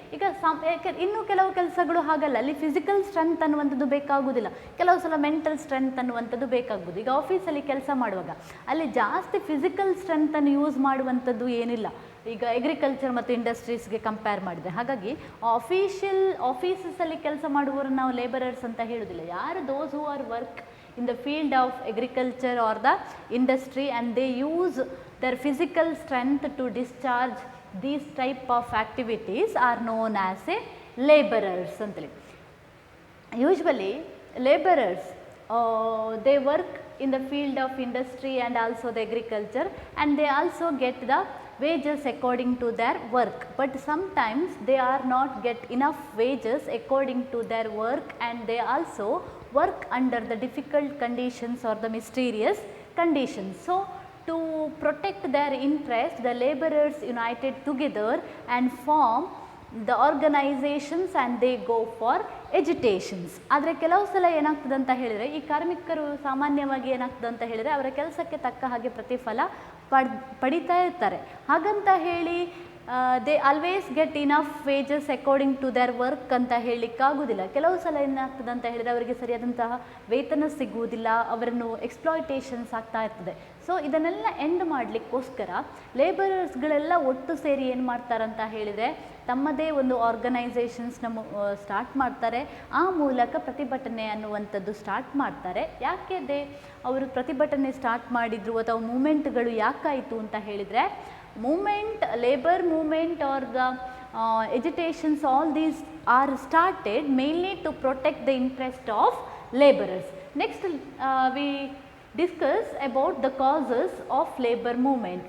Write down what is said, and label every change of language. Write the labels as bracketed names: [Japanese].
[Kannada] ಈಗ ಇನ್ನು ಕೆಲವು ಕೆಲಸಗಳು ಹಾಗಲ್ಲ, ಅಲ್ಲಿ ಫಿಸಿಕಲ್ ಸ್ಟ್ರೆಂತ್ ಅನ್ನುವಂಥದ್ದು ಬೇಕಾಗುವುದಿಲ್ಲ, ಕೆಲವು ಸಲ ಮೆಂಟಲ್ ಸ್ಟ್ರೆಂತ್ ಅನ್ನುವಂಥದ್ದು ಬೇಕಾಗ್ಬೋದು. ಈಗ ಆಫೀಸಲ್ಲಿ ಕೆಲಸ ಮಾಡುವಾಗ ಅಲ್ಲಿ ಜಾಸ್ತಿ ಫಿಸಿಕಲ್ ಸ್ಟ್ರೆಂತನ್ನು ಯೂಸ್ ಮಾಡುವಂಥದ್ದು ಏನಿಲ್ಲ, ಈಗ ಅಗ್ರಿಕಲ್ಚರ್ ಮತ್ತು ಇಂಡಸ್ಟ್ರೀಸ್ಗೆ ಕಂಪೇರ್ ಮಾಡಿದೆ. ಹಾಗಾಗಿ ಆಫೀಸಲ್ಲಿ ಕೆಲಸ ಮಾಡುವವರನ್ನು ನಾವು ಲೇಬರರ್ಸ್ ಅಂತ ಹೇಳೋದಿಲ್ಲ. [English] ಯಾರು those who are work in the field of agriculture or the industry and they use their physical strength to discharge these type of activities are known as a laborers antali. Usually laborers they work in the field of industry and also the agriculture, and they also get the wages according to their work, but sometimes they are not get enough wages according to their work, and they also work under the difficult conditions or the mysterious conditions. So, to protect their interest, the laborers united together and form the organizations and they go for agitations. [Kannada] ಆದರೆ ಕೆಲವು ಸಲ ಏನಾಗ್ತದೆ ಅಂತ ಹೇಳಿದರೆ, ಈ ಕಾರ್ಮಿಕರು ಸಾಮಾನ್ಯವಾಗಿ ಏನಾಗ್ತದೆ ಅಂತ ಹೇಳಿದರೆ ಅವರ ಕೆಲಸಕ್ಕೆ ತಕ್ಕ ಹಾಗೆ ಪ್ರತಿಫಲ ಪಡಿತಾ ಇರ್ತಾರೆ. ಹಾಗಂತ ಹೇಳಿ [English] they always get enough wages according to their work [Kannada] ಅಂತ ಹೇಳಲಿಕ್ಕಾಗೋದಿಲ್ಲ. ಕೆಲವು ಸಲ ಏನಾಗ್ತದೆ ಅಂತ ಹೇಳಿದರೆ ಅವರಿಗೆ ಸರಿಯಾದಂತಹ ವೇತನ ಸಿಗುವುದಿಲ್ಲ, ಅವರನ್ನು ಎಕ್ಸ್ಪ್ಲಾಯಿಟೇಷನ್ಸ್ ಆಗ್ತಾ ಇರ್ತದೆ. ಸೊ ಇದನ್ನೆಲ್ಲ ಎಂಡ್ ಮಾಡಲಿಕ್ಕೋಸ್ಕರ ಲೇಬರರ್ಸ್ಗಳೆಲ್ಲ ಒಟ್ಟು ಸೇರಿ ಏನು ಮಾಡ್ತಾರಂತ ಹೇಳಿದರೆ ತಮ್ಮದೇ ಒಂದು ಆರ್ಗನೈಸೇಷನ್ಸ್ನ ಸ್ಟಾರ್ಟ್ ಮಾಡ್ತಾರೆ. ಆ ಮೂಲಕ ಪ್ರತಿಭಟನೆ ಅನ್ನುವಂಥದ್ದು ಸ್ಟಾರ್ಟ್ ಮಾಡ್ತಾರೆ. ಯಾಕೆ ಅವರು ಪ್ರತಿಭಟನೆ ಸ್ಟಾರ್ಟ್ ಮಾಡಿದರು ಅಥವಾ ಮೂಮೆಂಟ್ಗಳು ಯಾಕಾಯಿತು ಅಂತ ಹೇಳಿದರೆ, [English] movement, labor movement or the agitations, all these are started mainly to protect the interest of laborers. Next we discuss about the causes of labor movement.